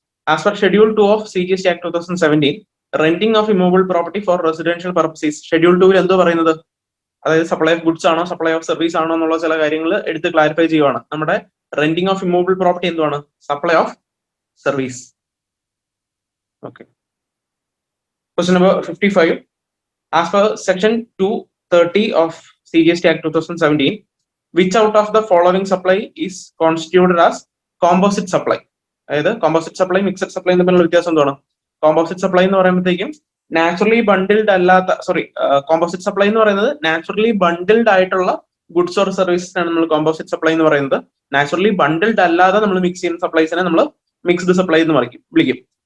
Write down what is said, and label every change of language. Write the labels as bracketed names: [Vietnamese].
[English] As per Schedule 2 of CGST Act 2017, renting of immovable property for residential purposes. [Malayalam] Schedule 2 എന്തോ പറയുന്നത്? അതായത് supply of goods ആണോ supply of service ആണോ എന്നുള്ള ചില കാര്യങ്ങൾ എടുത്ത് ക്ലാരിഫൈ ചെയ്യുവാണ്. നമ്മുടെ റെന്റിംഗ് ഓഫ് ഇമ്മൂവബിൾ പ്രോപ്പർട്ടി എന്തുവാണ്? [English] Supply of service. Okay, question number 55. As per section 230 of CGST Act 2017, which out of the following supply is constituted as composite supply? [Malayalam] അതായത് composite supply mixed supply തമ്മിലുള്ള വ്യത്യാസം എന്താണ്? Composite supply എന്ന് പറയുമ്പോഴത്തേക്കും naturally bundled അല്ലാത്ത, composite supply എന്ന് പറയുന്നത് naturally bundled ആയിട്ടുള്ള ഗുഡ്സ് ഓർ സർവീസസ് ആണ് നമ്മൾ കോമ്പോസിറ്റ് സപ്ലൈ എന്ന് പറയുന്നത്. നാച്ചുറലി ബണ്ടിൽഡ് അല്ലാതെ നമ്മൾ മിക്സ് ചെയ്യുന്ന സപ്ലൈസിനെ നമ്മൾ മിക്സ്ഡ് സപ്ലൈ എന്ന് വിളിക്കും.